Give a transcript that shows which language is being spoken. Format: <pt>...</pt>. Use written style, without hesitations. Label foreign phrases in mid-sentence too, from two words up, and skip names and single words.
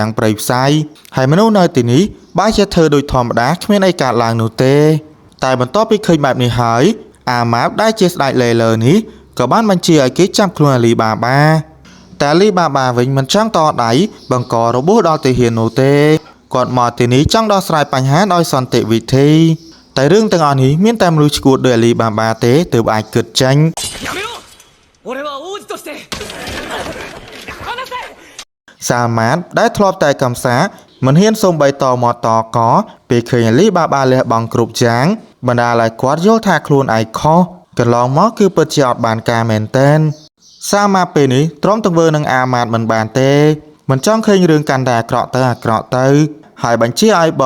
<km>យ៉ាងព្រៃផ្សៃហើយមនុស្សនៅទីនេះបែរជាធ្វើដូចធម្មតាគ្មានអីកើតឡើងនោះទេតែបន្ទាប់ពីឃើញបែបនេះហើយអាម៉ាបដែលជាស្ដេចលេលើនេះក៏បានបញ្ជាឲ្យគេចាប់ខ្លួនអាលីបាបាតែអាលីបាបាវិញមិនចង់តដៃបង្ករបួសដល់ទាហាននោះទេគាត់មកទីនេះចង់ដោះស្រាយបញ្ហាដោយសន្តិវិធីតែរឿងទាំងអស់នេះមានតែមនុស្សឈួតដោយអាលីបាបាទេទើបអាចគិតចេញ</km> <ja>俺は王子として</ja> <km>សាម៉ាតដែលធ្លាប់តែកំសាមិនហ៊ានសូម្បីតមកតកពេលឃើញអាលីបាបាលះបង់គ្រប់យ៉ាងបណ្ដាលឲ្យគាត់យល់ថាខ្លួនឯងខុសកន្លងមកគឺពិតជាអត់ បានការមែនទែនសាម៉ាពេលនេះទ្រាំទង្វើនឹងអាម៉ាតមិនបានទេមិនចង់ឃើញរឿងកាន់តែអាក្រក់ទៅហើយបញ្ជាឲ្យបល</km>